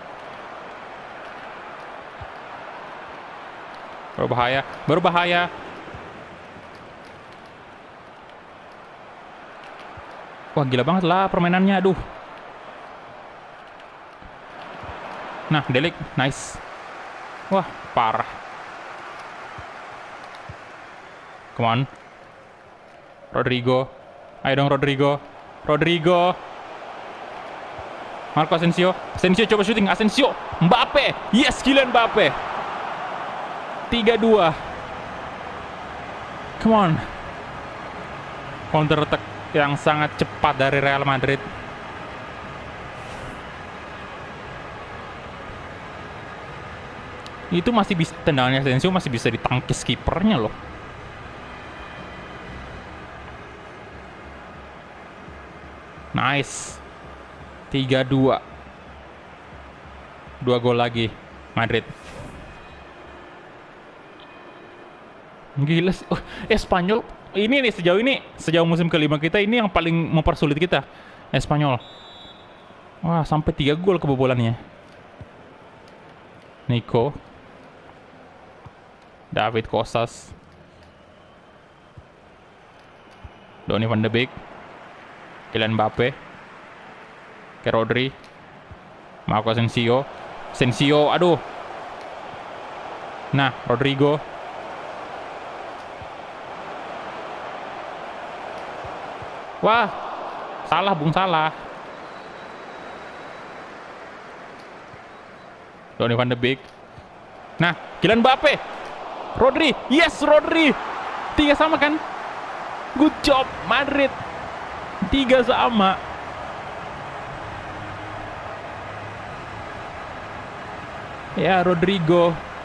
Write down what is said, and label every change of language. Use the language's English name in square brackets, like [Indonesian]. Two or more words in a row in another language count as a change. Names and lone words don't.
[Indonesian] Berbahaya, berbahaya. Wah gila banget lah permainannya, aduh. Nah, Delik, nice. Wah, parah. [English] Come on. [Indonesian] Rodrigo. Ayo dong Rodrigo. Rodrigo. Marco Asensio. Asensio coba shooting. Asensio. Mbappe. Yes, Kylian Mbappe. 3-2. [English] Come on. Counter attack [Indonesian] yang sangat cepat dari Real Madrid. Itu masih bisa, tendangannya Asensio masih bisa ditangkis kipernya loh. Nice. 3-2. 2 gol lagi Madrid. Gila sih. Espanyol ini nih sejauh musim kelima kita ini yang paling mempersulit kita. Espanyol. Wah, sampai 3 gol kebobolannya. Nico. David Costas. Donny van de Beek. Kylian Mbappe. Ke Rodri. Marco Asensio. Asensio, aduh. Nah, Rodrigo. Wah, salah Bung, salah. Donny van de Beek. Nah, Kylian Mbappe. Rodri, yes Rodri. 3 sama kan? [English] Good job [Indonesian] Madrid. 3 sama. Ya, Rodrigo.